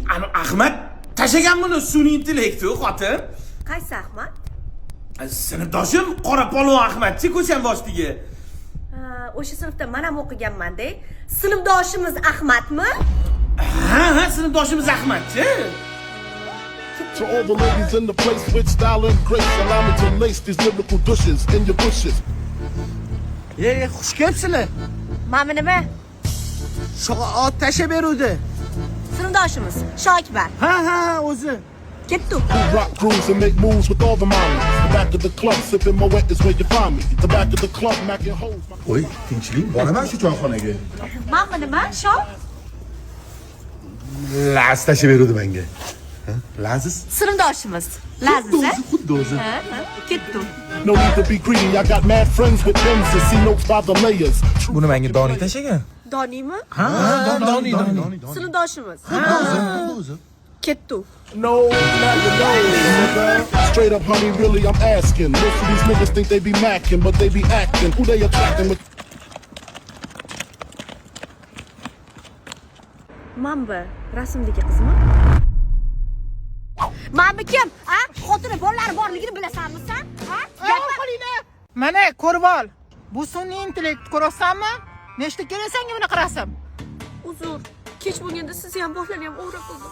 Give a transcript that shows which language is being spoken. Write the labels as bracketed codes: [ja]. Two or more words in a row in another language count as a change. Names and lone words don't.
[uz] Ana Ahmad tashagan buni sun'iy intellekti xotin. Qaysi Ahmad? Sinfdoshim Qora polvon Ahmadchi ko'chan boshligi. O'sha sinfda men ham o'qiganman-da. Sinfdoshimiz Ahmadmi? Ha, sinfdoshimiz Ahmadchi. [en] To all the ladies in the place with style and grace, allow me to lace these lyrical douches in your bushes. [uz] Xush kelibsizlar. Mana nima? Ot tashlab beruvdi. Sinfdoshimiz Shokibar. Ha, o'zi. Ketdi. [en] Who rock grooves and make moves with all the mommies. The back of the club, sipping my wet is where you find me. The back of the club, macking hoes. [uz] Oy, tinchlik. Boraman shu choyxonaga. Mana nima? Shok? Laz tashlab beruvdi menga. Laziz? Sinfdoshimiz. Laziz, a? Xuddi o'zi. Ketdi. [en] No need to be greedy, I got mad friends with pens and see notes by the layers. [uz] Buni menga Doni tashagan. Doniymi? Doni. Sinfdoshimiz. Xuddi o'zi. Ketdi. [en] No, now you know, nigga. Straight up, honey, really, I'm asking. Most of these niggas think they be macking, but they be acting. Who they attracting with? [uz] Mamba rasmdagi qizmi? Mamba kim? Ha? Xotini bolalari borligini bilasanmi sen? Ha? Mana ko'rib ol. Bu sun'iy intellekt ko'rasanmi? Nechta kerak senga bunaqa rasm? Uzr. Kech bo'lganda sizni ham bolalarni ham o'g'ri qildim.